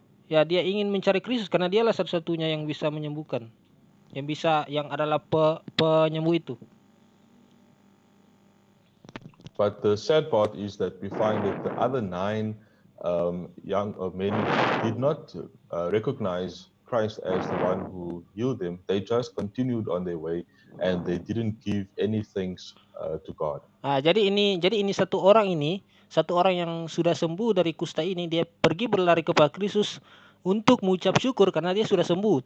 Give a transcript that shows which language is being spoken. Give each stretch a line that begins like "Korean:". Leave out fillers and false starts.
Indonesian: ya dia ingin mencari Kristus karena dialah satu-satunya yang bisa menyembuhkan, yang adalah penyembuh itu.
English: But the sad part is that we find that the other 9 young men did not recognize Christ as the one who healed them. They just continued on their way and they didn't give any thanks to God.
Indonesian: Jadi ini satu orang yang sudah sembuh dari kusta ini, dia pergi berlari kepada Kristus untuk mengucap syukur karena dia sudah sembuh.